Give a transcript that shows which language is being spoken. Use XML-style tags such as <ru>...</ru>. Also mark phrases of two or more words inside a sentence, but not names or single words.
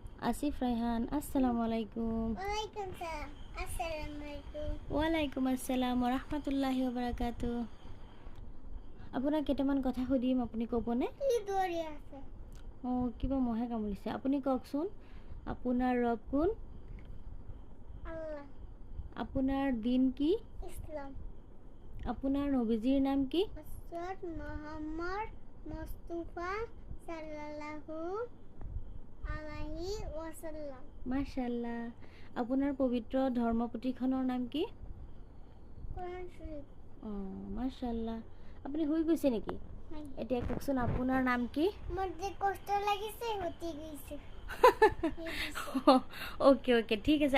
<ar>আসিফ রায়হান السلام عليكم. وعليكم السلام. السلام عليكم. وعليكم السلام ورحمة الله وبركاته.</ar> <as>আপোনাক কেইটামান কথা সুধিম, আপুনি ক'বনে? কি দৌৰি আছে? অঁ, কিবা মহে কামুৰিছে। আপুনি কওকচোন, আপোনাৰ ৰব কোন? আল্লাহ। আপোনাৰ দিন কি? ইছলাম। আপোনাৰ নবীজিৰ নাম কি? হযৰত মুহাম্মদ মুস্তাফা</as> <ar>صلى الله عليه وسلم.</ar> <as>মাশাআল্লাহ। আপোনাৰ পবিত্ৰ ধৰ্মপুথিখনৰ নাম কি? কোৰআন শৰীফ। অঁ, মাশাআল্লাহ। আপুনি শুই গৈছে নেকি? এতিয়া কওকচোন, আপোনাৰ নাম কি? মোৰ যে কষ্ট লাগিছে, উঠি গৈছে।</as> <en>okay okay,</en> <as>ঠিক আছে।</as>